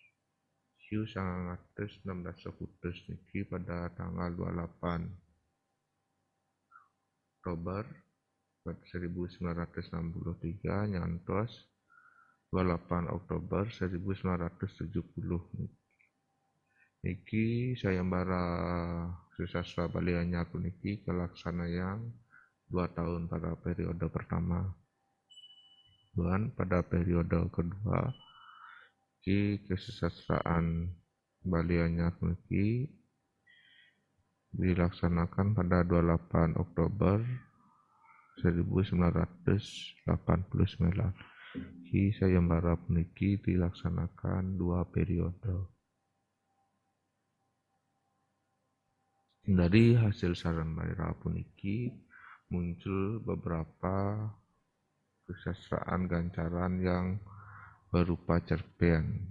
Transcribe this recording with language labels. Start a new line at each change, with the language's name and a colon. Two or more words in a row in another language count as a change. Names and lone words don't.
Balinese: 1916 niki
Indonesian: pada tanggal
Balinese: 28 Oktober 1963 nyantos 28 Oktober 1970 niki sayembara sastra Bali anyar puniki kalaksanaan 2
Indonesian: tahun pada periode pertama. Dan pada periode kedua Ki kesusastraan Bali
Balinese: anyar puniki
Indonesian: dilaksanakan pada 28 Oktober 1989. Ki sayembara puniki dilaksanakan 2 periode. Dari hasil sayembara puniki muncul beberapa kesastraan gancaran yang berupa cerpen.